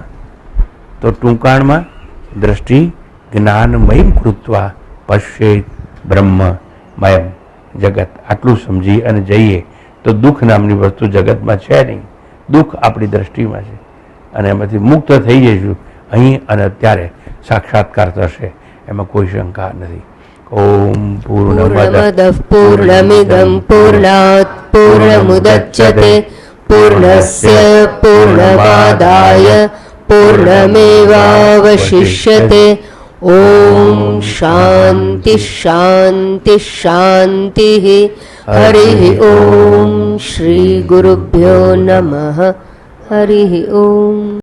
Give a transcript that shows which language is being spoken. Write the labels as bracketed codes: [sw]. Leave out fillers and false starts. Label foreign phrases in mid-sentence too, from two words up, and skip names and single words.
[gu] તો ટૂંકાણમાં [sa] દ્રષ્ટિ જ્ઞાનમયમ કૃત્વા પશ્યેત બ્રહ્મમયમ જગત. [gu] આટલું સમજી અને જઈએ તો દુઃખ નામની વસ્તુ જગતમાં છે નહીં. દુઃખ આપણી દ્રષ્ટિમાં છે, અને એમાંથી મુક્ત થઈ જઈશું. અહીં અને અત્યારે સાક્ષાત્કાર થશે, એમાં કોઈ શંકા નથી. [sa] ओम पूर्णमदः पूर्णमिदं पूर्णात् पूर्णमुदच्यते पूर्णस्य पूर्णमादाय पूर्णमेवावशिष्यते ॐ शान्ति शान्ति शान्तिः हरिः ॐ श्रीगुरुभ्यो नमः हरिः ॐ